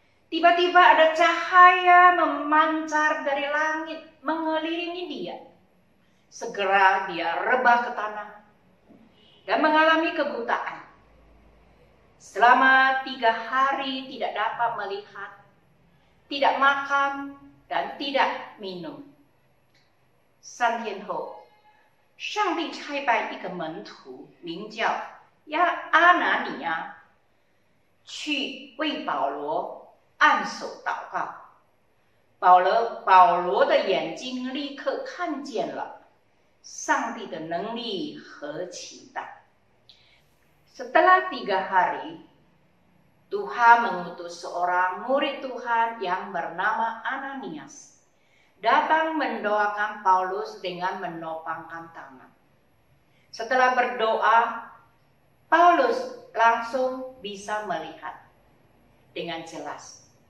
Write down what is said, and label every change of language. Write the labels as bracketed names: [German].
[Indonesian] Tiba-tiba ada cahaya memancar dari langit mengelilingi dia. Segera dia rebah ke tanah dan mengalami kebutaan. Selama 3 hari tidak dapat melihat, tidak makan, dan tidak minum. [Chinese] 3天后，上帝差派一个门徒，名叫阿拿尼亚，去为保罗按手祷告。保罗的眼睛立刻看见了上帝的能力和期待。 [Indonesian] Setelah 3 hari, Tuhan mengutus seorang murid Tuhan yang bernama Ananias datang mendoakan Paulus dengan menopangkan tangan. Setelah berdoa, Paulus langsung bisa melihat dengan jelas.